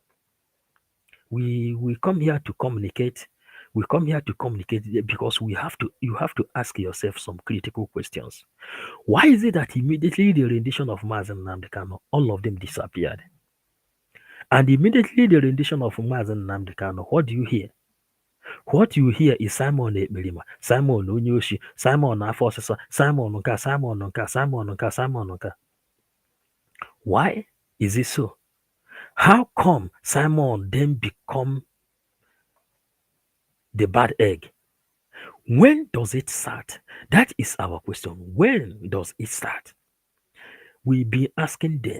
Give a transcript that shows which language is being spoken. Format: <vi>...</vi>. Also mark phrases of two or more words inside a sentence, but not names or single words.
<en>We come here to communicate. We come here to communicate because you have to ask yourself some critical questions. Why is it that immediately the rendition of Mazen Nnamdi Kanu, all of them disappeared? And immediately the rendition of Mazen Nnamdi Kanu, what do you hear? What you hear is Simon Ekperima, Simon Onyoshi, Simon Afosisa, Simon Nka, Simon Nka, Simon Nka, Simon Nka. Why is it so? How come Simon then become the bad egg? When does it start? That is our question. When does it start? We be asking them.</en>